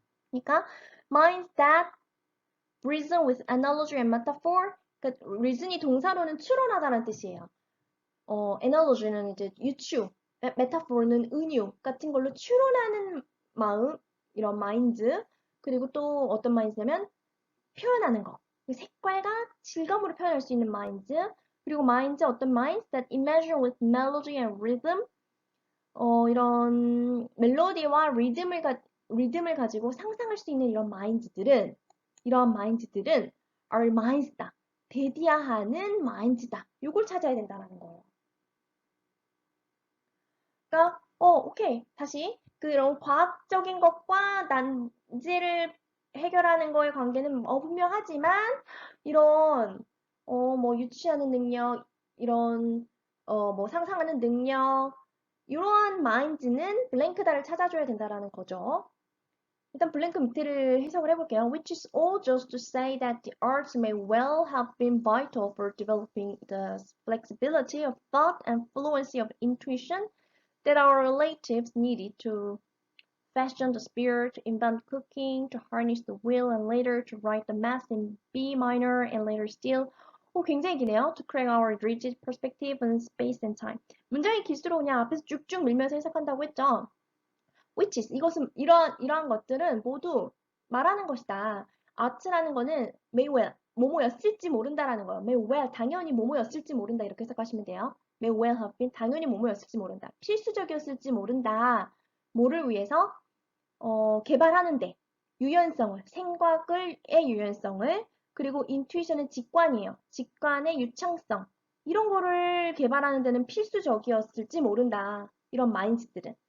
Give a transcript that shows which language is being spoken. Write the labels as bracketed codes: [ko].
[ko] 그러니까 [en] minds that reason with analogy and metaphor. [ko] 그러니까 reason이 동사로는 추론하다는 뜻이에요. analogy는 이제 유추, metaphor는 은유 같은 걸로 추론하는 마음, 이런 minds. 그리고 또 어떤 minds냐면 표현하는 거. 색깔과 질감으로 표현할 수 있는 minds. 그리고 [en] minds [ko] 어떤 [en] minds that imagine with melody and rhythm. [ko] 이런 멜로디와 리듬을 가지고 상상할 수 있는 이런 이러한 minds들은 [en] are minds [ko] 다. 대디아하는 minds다. 이걸 찾아야 된다는 거예요. 그러니까 오케이. 다시 그런 과학적인 것과 난제를 해결하는 거의 관계는 분명하지만 이런 뭐 유추하는 능력, 이런 뭐 상상하는 능력, 이러한 마인드는 블랭크다를 찾아줘야 된다라는 거죠. 일단 블랭크 밑에를 해석을 해볼게요. [en] Which is all just to say that the arts may well have been vital for developing the flexibility of thought and fluency of intuition that our relatives needed to fashion the spirit, to invent cooking, to harness the will, and later to write the mass in B minor, and later still, [ko] 굉장히 기네요. [en] To crack our rigid perspective on space and time. [ko] 문장이 길수록 그냥 앞에서 쭉쭉 밀면서 해석한다고 했죠. [en] Which is, [ko] 이러한 것들은 모두 말하는 것이다. art라는 거는 [en] may well, [ko] 뭐뭐였을지 모른다라는 거예요. [en] may well, [ko] 당연히 뭐뭐였을지 모른다. 이렇게 해석하시면 돼요. [en] may well have been, [ko] 당연히 뭐뭐였을지 모른다. 필수적이었을지 모른다. 뭐를 위해서? 개발하는데 유연성을, 생각의 유연성을, 그리고 인투이션은 직관이에요. 직관의 유창성. 이런 거를 개발하는 데는 필수적이었을지 모른다. 이런 마인드들은.